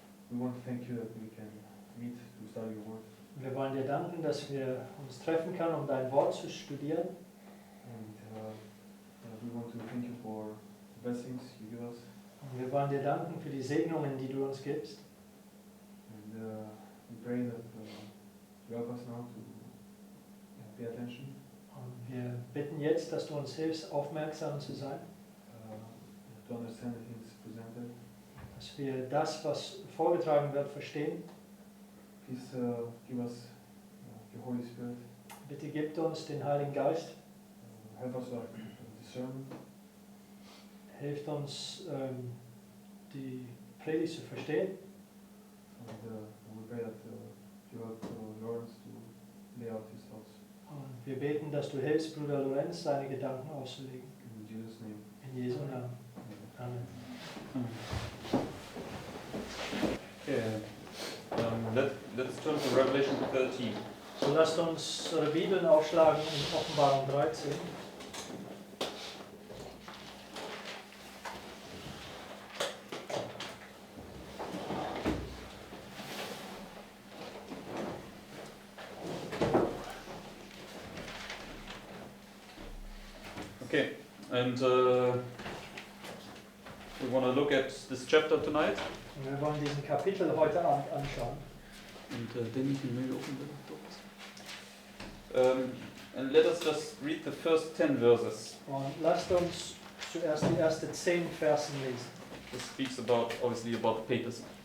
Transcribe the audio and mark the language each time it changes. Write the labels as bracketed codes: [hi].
[en] We want to thank you that we can meet to study your word. [de] Wir wollen dir danken, dass wir uns treffen können, um dein Wort zu studieren. [en] And we want to thank you for the blessings you give us. [de] Und wir wollen dir danken für die Segnungen, die du uns gibst. [en] And we pray that you help us now to pay attention. [de] Und wir bitten jetzt, dass du uns hilfst, aufmerksam zu sein. [en] To understand the things presented. [de] Dass wir das, was vorgetragen wird, verstehen. [en] Please give us your Holy Spirit. [de] Bitte gib uns den Heiligen Geist. [en] Help us to discern. [de] Hilft uns, die Predigt zu verstehen. [en] And we pray that you help Lorenz to lay out his thoughts. [de] Und wir beten, dass du hilfst, Bruder Lorenz, seine Gedanken auszulegen. [en] In Jesus' name. [de] In Jesu Namen. Amen. [en] Okay. Let's turn to Revelation 13. [de] So lasst uns unsere Bibeln aufschlagen in Offenbarung 13. [en] Okay, and we want to look at this chapter tonight. [de] Und wir wollen diesen Kapitel heute Abend anschauen. [en] And then you can maybe open the doors. And let us just read the first 10 verses. [de] Und lasst uns zuerst die ersten 10 Versen lesen. [en] This speaks about, obviously, about papacy.